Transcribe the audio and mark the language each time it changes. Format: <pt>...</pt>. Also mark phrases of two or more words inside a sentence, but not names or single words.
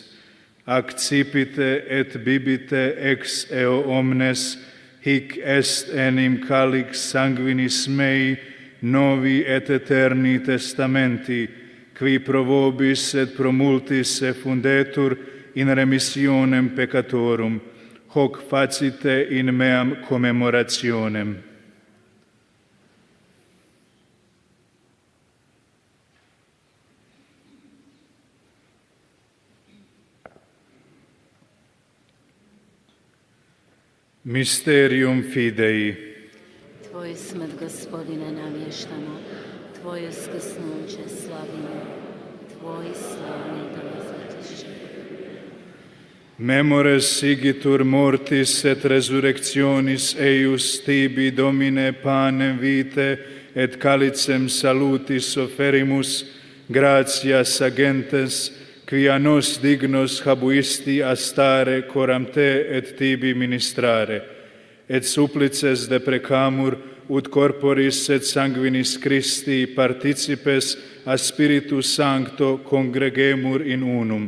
<la>Accipite et bibite ex eo omnes, hic est enim calix sanguinis mei, novi et eterni testamenti, qui pro vobis et pro multis effundetur in remissionem peccatorum, hoc facite in meam commemorationem. Mysterium Fidei.</la> <hr>Tvoju smrt, Gospodine, navještamo, Tvoje uskrsnuće slavimo, Tvoj slavni dolazak.</hr> <la>Memores sigitur mortis et resurrectionis eius tibi, Domine, panem vitae et calicem salutis offerimus, gratias agentes, quia nos dignos habuisti a stare coram te et tibi ministrare, et supplices deprecamur, ut corporis et sanguinis Christi participes a Spiritus Sancto congregemur in unum.</la>